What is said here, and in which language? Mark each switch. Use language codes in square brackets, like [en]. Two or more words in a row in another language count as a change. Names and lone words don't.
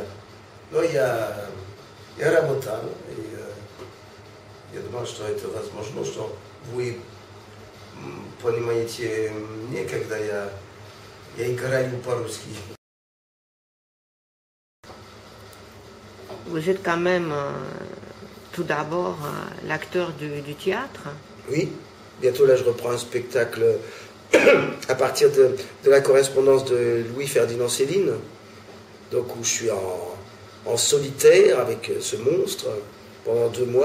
[ru] Но я работал, и я думал, что это возможно, что вы понимаете меня, когда я играю по-русски. [fr] Vous êtes quand même tout d'abord l'acteur du théâtre. Oui, bientôt là je reprends un spectacle à partir de la correspondance de Louis-Ferdinand Céline, donc où je suis en solitaire avec ce monstre pendant 2 mois.